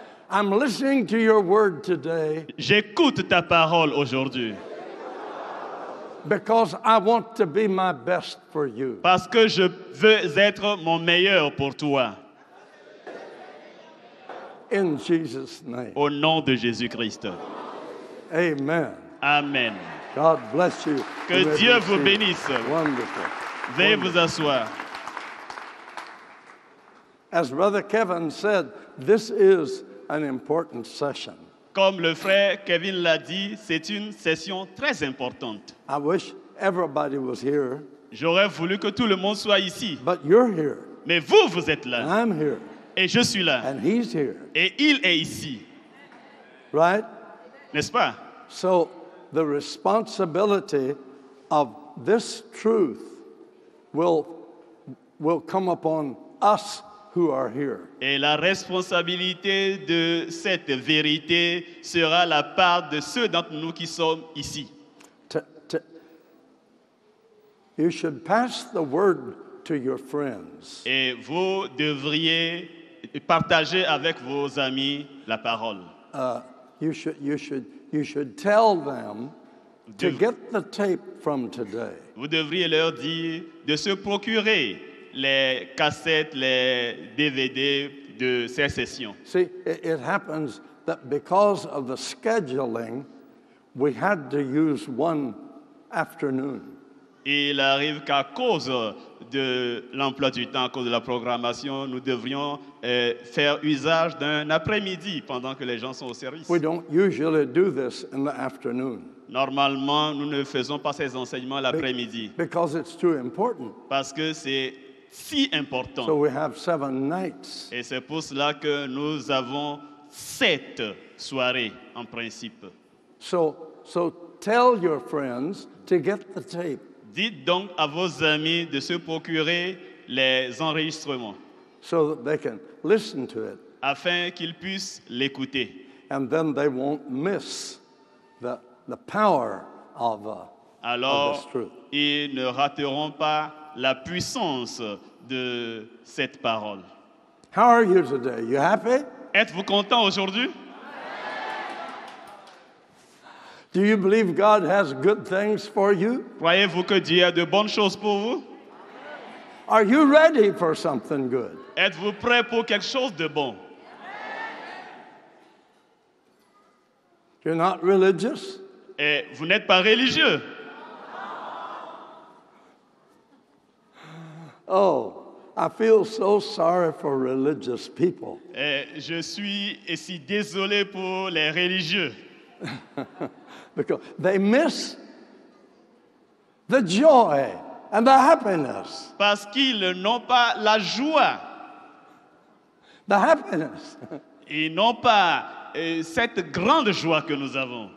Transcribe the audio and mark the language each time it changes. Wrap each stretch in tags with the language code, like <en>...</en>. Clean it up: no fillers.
<en>I'm listening to your word today.</en> <fr>J'écoute ta parole aujourd'hui.</fr> <en>Because I want to be my best for you.</en> <fr>Parce que je veux être mon meilleur pour toi.</fr> <en>In Jesus' name.</en> <fr>Au nom de Jésus-Christ.</fr> <en>Amen.</en> <fr>Amen.</fr> <en>God bless you.</en> <fr>Que Dieu vous bénisse.</fr> <en>Wonderful.</en> <fr>Veuillez vous asseoir.</fr> <en>As Brother Kevin said, this is an important session.</en> <fr>Comme le frère Kevin l'a dit, c'est une session très importante.</fr> <en>I wish everybody was here.</en> <fr>J'aurais voulu que tout le monde soit ici.</fr> <en>But you're here.</en> <fr>Mais vous êtes là.</fr> <en>And I'm here.</en> <fr>Et je suis là.</fr> <en>And he's here.</en> <fr>Et il est ici.</fr> <en>Right?</en> <fr>N'est-ce pas?</fr> <en>So the responsibility of this truth will come upon us who are here.</en> <fr>Et la responsabilité de cette vérité sera la part de ceux d'entre nous qui sommes ici.</fr> <en>You should pass the word to your friends.</en> <fr>Et vous devriez partager avec vos amis la parole.</fr> <en>You should tell them to get the tape from today.</en> <fr>Vous devriez leur dire de se procurer les cassettes, les DVD de ces sessions.</fr> <en>See, it happens that because of the scheduling, we had to use one afternoon.</en> <fr>Et il arrive qu'à cause de l'emploi du temps, à cause de la programmation, nous devrions faire usage d'un après-midi pendant que les gens sont au service.</fr> <en>We don't usually do this in the afternoon.</en> <fr>Normalement, nous ne faisons pas ces enseignements l'après-midi.</fr> <en>Because it's too important.</en> <fr>Parce que c'est si important.</fr> <en>So we have 7 nights.</en> <fr>Et c'est pour cela que nous avons 7 soirées en principe.</fr> <en>So tell your friends to get the tape.</en> <fr>Dites donc à vos amis de se procurer les enregistrements.</fr> <en>So that they can listen to it.</en> <fr>Afin qu'ils puissent l'écouter.</fr> <en>And then they won't miss the power of this truth.</en> <fr>Ils ne rateront pas la puissance de cette parole.</fr> <en>How are you today? You happy?</en> <fr>Êtes-vous content aujourd'hui?</fr> <en>Do you believe God has good things for you?</en> <fr>Croyez-vous que Dieu a de bonnes choses pour vous?</fr> <en>Are you ready for something good?</en> <fr>Êtes-vous prêt pour quelque chose de bon?</fr> <en>You're not religious?</en> <fr>Et vous n'êtes pas religieux?</fr> <en>Oh, I feel so sorry for religious people.</en> <fr>Et je suis si désolé pour les religieux.</fr> <en>Because they miss the joy and the happiness.</en> <fr>Parce qu'ils n'ont pas la joie.</fr> <en>The happiness.</en> <fr>Ils n'ont pas cette grande joie que nous avons.</fr>